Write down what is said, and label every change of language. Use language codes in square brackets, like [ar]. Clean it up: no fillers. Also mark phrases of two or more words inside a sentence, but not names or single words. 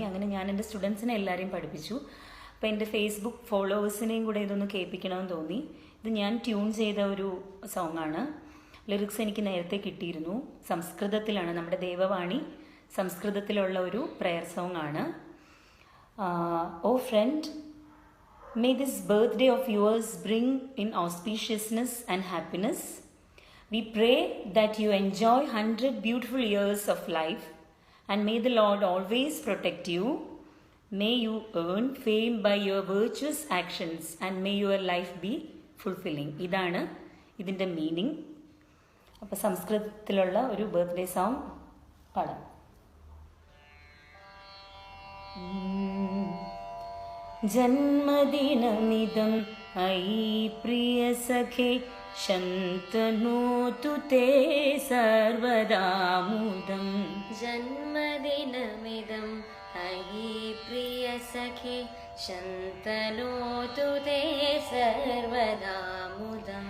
[ml] അങ്ങനെ ഞാൻ എൻ്റെ സ്റ്റുഡൻസിനെ എല്ലാവരെയും പഠിപ്പിച്ചു. അപ്പോൾ എൻ്റെ ഫേസ്ബുക്ക് ഫോളോവേഴ്സിനെയും കൂടെ ഇതൊന്ന് കേൾപ്പിക്കണമെന്ന് തോന്നി. ഇത് ഞാൻ ട്യൂൺ ചെയ്ത ഒരു സോങ്ങാണ്. ലിറിക്സ് എനിക്ക് നേരത്തെ കിട്ടിയിരുന്നു. സംസ്കൃതത്തിലാണ്, നമ്മുടെ ദേവവാണി സംസ്കൃതത്തിലുള്ള ഒരു [en] prayer song [ml] ആണ്. ഓ ഫ്രണ്ട്, [en] may this birthday of yours bring in auspiciousness and happiness. We pray that you enjoy 100 beautiful years of life, and may the Lord always protect you. May you earn fame by your virtuous actions, and may your life be fulfilling. [ml] ഇതാണ് ഇതിൻ്റെ മീനിങ്. അപ്പോൾ സംസ്കൃതത്തിലുള്ള ഒരു [en] birthday song [ml] പാടാം. [sa] जन्मदिनमिदं अयि प्रियसखे शन्तनोतु ते सर्वदा मुदम्. जन्मदिनमिदं अयि प्रियसखे शन्तनोतु ते सर्वदा मुदम्.